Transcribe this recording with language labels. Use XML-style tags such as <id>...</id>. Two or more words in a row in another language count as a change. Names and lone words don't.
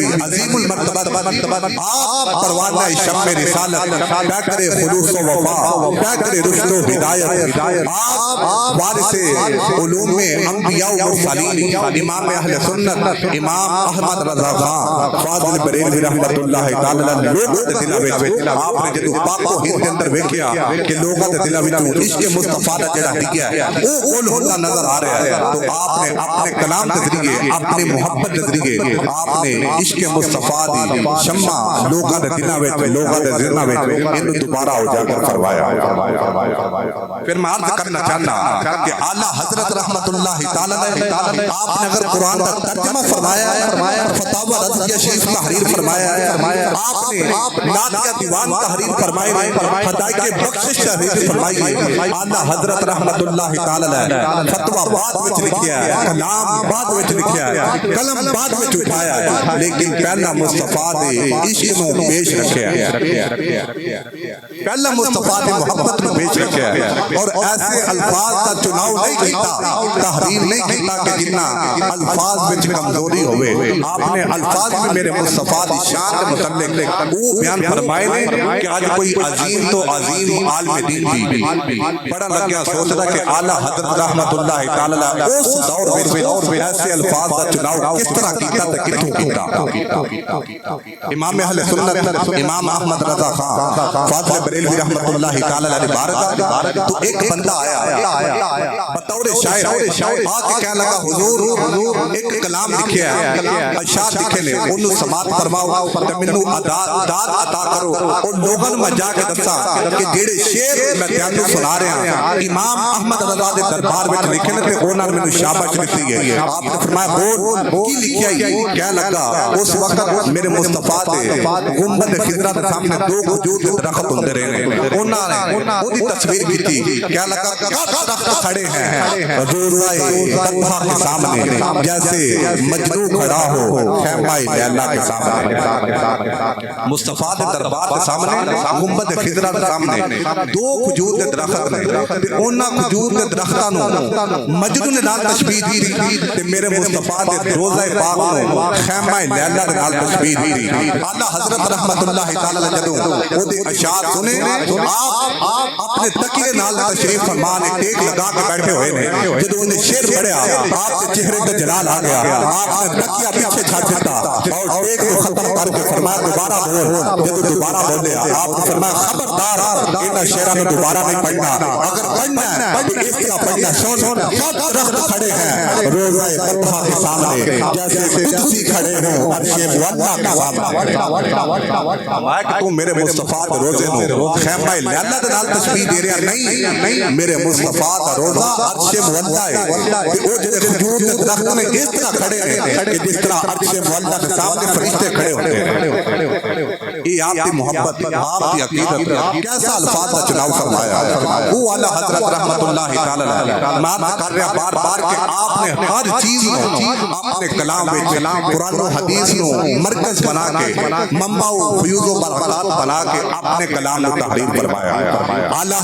<ur>عظیم المرتبہ آپ پروانہ شمع رسالت پیکر خلوص و وفا پیکر رشد و ہدایت آپ وارث علوم انبیاء و مرسلین امام اہل سنت</ur> <pa>امام احمد رضا خان فاضل بریلوی رحمت اللہ تعالی علیہ لوگ دے دلاں وچ آپ نے جدوں پاک و ہند دے اندر ویکھیا کہ لوگاں دے دلاں وچ عشق مصطفیٰ دا جڑا ڈگیا ہے او کل ہوتا نظر آ رہا ہے تو آپ نے</pa> <ur>اپنے کلام کے ذریعے اپنی محبت کے ذریعے</ur> <pa>آپ نے عشق مصطفیٰ دی شمع لوگاں دے دلاں وچ لوگاں دے ذہناں وچ اینو دوبارہ اجاگر فرمایا</pa> <ur>پھر میں عرض کرنا چاہنا کہ اعلیٰ حضرت رحمت اللہ تعالی علیہ آپ نے اگر قرآن کا ترجمہ فرمایا ہے فتاوی رضویہ شریف تحریر فرمایا ہے آپ نے نعتیہ دیوان تحریر فرمائی ہے ہدایت کے بخشش تحریر فرمائی ہے اعلیٰ حضرت رحمت اللہ تعالی علیہ</ur> <pa>فتویٰ بعد وچ لکھیا ہے کلام بعد وچ لکھیا ہے قلم بعد وچ اٹھایا ہے لیکن پہلا مصطفیٰ دے عشق نو پیش رکھیا ہے پہلا مصطفیٰ دے محبت نو پیش رکھیا ہے</pa> <ur>اور ایسے الفاظ کا چناؤ نہیں کیتا تحریر نہیں کیتا کہ جنہ الفاظ وچ کمزوری ہوئے آپ نے الفاظ میں میرے مصطفیٰ دی شان کے متعلق وہ بیان فرمائے نے کہ آج کوئی عظیم تو عظیم عالم دین بھی بڑا لگیا سوچتا کہ اعلیٰ حضرت رحمت اللہ تعالی علیہ اس دور میں ایسے الفاظ کا چناؤ کس طرح</ur> <pa>کیتا تے کتوں کیتا</pa> <ur>امام اہل سنت امام احمد رضا خان فاضل بریلوی رحمت اللہ تعالی علیہ بارگاہ تو ایک بندہ آیا بطور شاعر آ کے کہنے لگا حضور ایک کلام لکھیا</ur> <pa>ہے اشعار لکھے نے انہوں سماعت فرماؤ تے مینوں داد عطا کرو اور لوگاں میں جا کے دساں کہ جڑے شعر میں تانوں سنا رہا ہوں امام احمد رضا دے دربار وچ لکھے نے تے انہاں نے مینوں شاباش دتی ہے آپ نے فرمایا بول کی لکھیا ہے کیا لگا اس وقت میرے مصطفیٰ دے گنبد خضرا دے سامنے دو کھجور دے درخت ہوندے رہے نے انہاں نے اودی تصویر کیتی کیا لگا</pa> <ur>درخت کھڑے ہیں روضہ طلحہ کے سامنے جیسے مجنو کھڑا ہو خیمہ لیلا کے</ur> <pa>سامنے مصطفیٰ دے دربار کے سامنے گنبد خضرا دے سامنے دو کھجور دے درخت نے تے انہاں کھجور دے درختاں نوں مجنو نے نال تشبیہ دی تے میرے مصطفیٰ دے روضہ پاک نوں خیمہ لیلا دے نال تشبیہ دی اعلیٰ حضرت رحمت اللہ تعالی جدوں او دے اشعار سنے آپ اپنے تکیے نال تشریف</pa> <ur>فرما نے ٹیک لگا کے بیٹھے ہوئے نے جدوں نے شعر پڑھیا آپ کے چہرے تے جلال آ گیا آپ نے تکیہ پیچھے چھڈ دیتا اور ٹیک کو ختم کر کے فرمایا دوبارہ بول جدوں دوبارہ بولے آپ نے فرمایا</ur> <pa>خبردار انہاں شعراں نوں دوبارہ نہیں پڑھنا</pa> <ur>اگر پڑھنا ہے تو اس طرح پڑھنا سن سب درخت کھڑے ہیں روضہ طلحہ کے سامنے جیسے قدسی کھڑے ہوں عرش مولا کے سامنے</ur> <pa>میں کہ تو میرے مصطفیٰ دے روضے نوں خیمہ لیلا دے نال تشبیہ دے رہا نہیں میرے مصطفیٰ دا روضہ عرش مولا ہے تے او جڑے کھجور دے درخت نے</pa> <ur>اس طرح کھڑے ہیں کہ جس طرح عرش مولا کے سامنے فرشتے کھڑے ہوتے ہیں یہ آپ کی محبت آپ کی عقیدت کیسا الفاظ کا چناؤ فرمایا ہے وہ اعلیٰ حضرت رحمت اللہ تعالی میں کر رہا بار بار کہ آپ نے ہر چیز نو اپنے کلام وچ قرآن و حدیث نو مرکز بنا کے منبع و فیوض و برکات بنا کے اپنے کلام کو تحریر فرمایا ہے اعلیٰ</ur>